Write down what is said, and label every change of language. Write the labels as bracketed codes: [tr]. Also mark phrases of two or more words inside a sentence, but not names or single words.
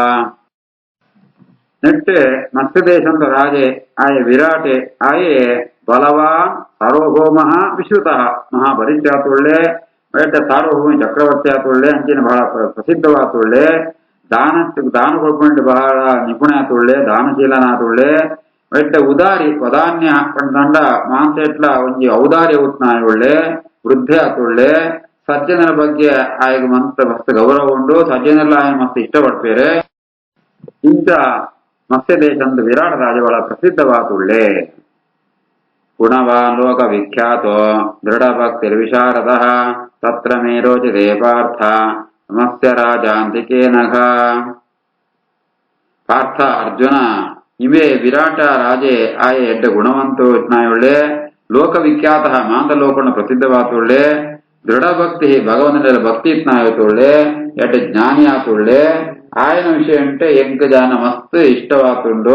[tcy] ನೆಟ್ಟೆ ಮತ್ಸ್ಯ ದೇಶಂತ ರಾಜೆ ಆಯೆ ವಿರಾಟೆ ಆಯೆ [sa] ಬಲವಾನ್ ಸಾರ್ವಭೌಮಃ ವಿಶ್ರುತಃ [tcy] ಮಹಾಪರಿತ್ಯಾತುಳ್ಳೆ ಎಡ್ಡ ಸಾರ್ವಭೌಮ ಚಕ್ರವರ್ತಿ ಆತುಳ್ಳೆ ಅಂಚಿನ ಬಹಳ ಪ್ರಸಿದ್ಧವಾತುಳ್ಳೆ ದಾನ ಕೊಡ್ಕೊಂಡು ಬಹಳ ನಿಪುಣ ಆತುಳ್ಳೆ ದಾನಶೀಲನಾತುಳ್ಳೆ ಎಡ್ಡ ಉದಾರಿ ವದಾನ್ಯ ಪಂಡ ಮಾಂಸ ಎಟ್ಲ ಒಂಜಿ ಔದಾರ್ಯ ಉತ್ನಾಯುಳ್ಳೆ ವೃದ್ಧೆ ಆತುಳ್ಳೆ ಸಜ್ಜನರ ಬಗ್ಗೆ ಆಯ್ಗೆ ಮಸ್ತ್ ಗೌರವ ಉಂಡು ಸಜ್ಜನೆಲ್ಲ ಆಯ್ನ ಮಸ್ತ್ ಇಷ್ಟಪಡ್ಪೇರೆ. ಇಂಥ ಮತ್ಸ್ಯ ದೇಶದ ವಿರಾಟ ರಾಜ ಬಹಳ ಪ್ರಸಿದ್ಧವಾತುಳ್ಳೆ. [sa] ಗುಣವಾನ್ ಲೋಕ ವಿಖ್ಯಾತೋ ದೃಢ ಭಕ್ತಿರ್ವಿಶಾರದ ತತ್ರ ಮೇ ರೋಚತೆ ಪಾರ್ಥ ಮತ್ಸ್ಯ ರಾಜಾಂತಿಕೇನಘ. [tcy] ಪಾರ್ಥ ಅರ್ಜುನ ಇವೇ ವಿರಾಟ ರಾಜೆ ಆಯೆ ಎಡ್ಡ ಗುಣವಂತು ಇಟ್ನಾಯುಳ್ಳೆ ಲೋಕವಿಖ್ಯಾತ ಮಾಂತ ಲೋಕನ ಪ್ರಸಿದ್ಧವಾತುಳ್ಳೆ ದೃಢ ಭಕ್ತಿ ಭಗವಂತನ ಭಕ್ತಿ ಇತ್ನಾಯುಳ್ಳೆ ಎಡ್ಡ ಜ್ಞಾನಿ ಆತುಳ್ಳೆ ಆಯನ ವಿಷಯ ಉಂಟೆ ಎಂಕ ಜಾನ ಮಸ್ತ್ ಇಷ್ಟವಾತುಂಡು.